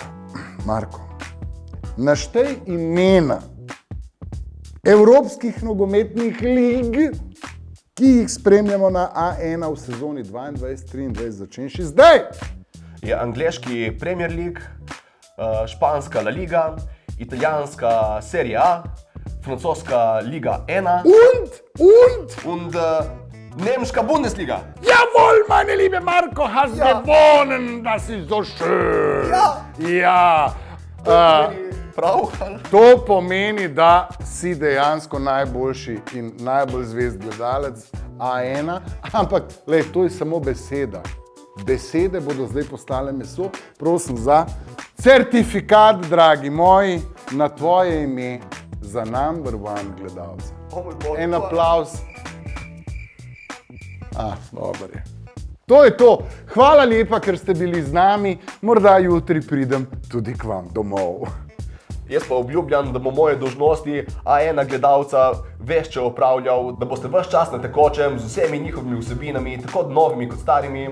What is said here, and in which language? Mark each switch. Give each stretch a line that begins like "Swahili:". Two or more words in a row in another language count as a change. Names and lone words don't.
Slovenian: Marko, naštej imena evropskih nogometnih lig, ki jih spremljamo na A1 v sezoni 22-23, začenši zdaj. Je angleški Premier League, španska La Liga, italijanska Serie A, francoska Liga 1 Und? nemška Bundesliga.
German: Jawohl, meine liebe Marco, hast gewonnen, das ist so schön. Ja.
Slovenian: Prav? To pomeni, da si dejansko najboljši in najbolj zvest gledalec A1, ampak lej, to je samo beseda. Besede bodo zdaj postale meso. Prosim za certifikat, dragi moji, na tvoje ime za
English: number one
Slovenian: gledalca. En aplavz. Dober je. To je to. Hvala lepa, ker ste bili z nami. Morda jutri pridem tudi k vam domov. Jaz pa obljubljam, da bo moje dolžnosti A1 gledalca vešče opravljal, da boste ves čas na tekočem z vsemi njihovimi vsebinami, tako novimi kot starimi.